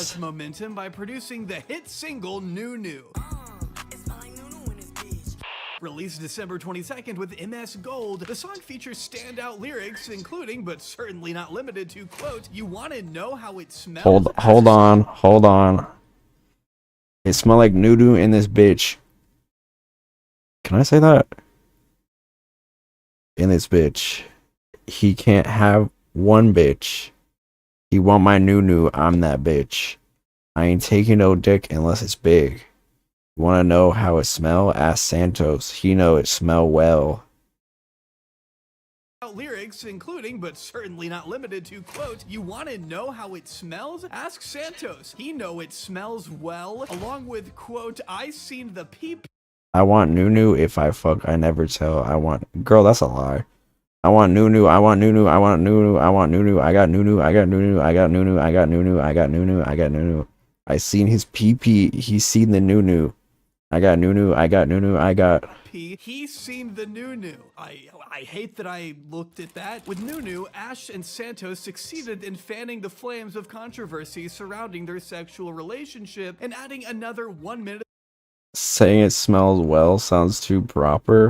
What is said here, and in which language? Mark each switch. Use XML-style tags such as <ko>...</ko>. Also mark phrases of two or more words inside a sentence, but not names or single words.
<en>such momentum by producing the hit single Nunu. Released December 22nd with MS Gold, the song features standout lyrics, including, but certainly not limited to, quote, "You wanna know how it smells?" Hold on. It smell like noo-doo in this bitch. Can I say that? In this bitch. He can't have one bitch. He want my noo-noo, I'm that bitch. I ain't taking no dick unless it's big. Want to know how it smell? Ask Santos. He know it smell well. Lyrics, including, but certainly not limited to, quote, "You want to know how it smells? Ask Santos. He know it smells well," along with, quote, "I seen the peep." I want noo-noo. If I fuck, I never tell. I want... Girl, that's a lie. I want noo-noo. I want noo-noo. I want noo-noo. I want noo-noo. I got noo-noo. I got noo-noo. I got noo-noo. I got noo-noo. I got noo-noo. I got noo-noo. I seen his pee-pee. He seen the noo-noo. I got noo-noo. I got noo-noo. I got... He's seen the Nunu. I hate that I looked at that. With Nunu, Ash and Santos succeeded in fanning the flames of controversy surrounding their sexual relationship and adding another 1 minute. Saying it smells well sounds too proper.</en>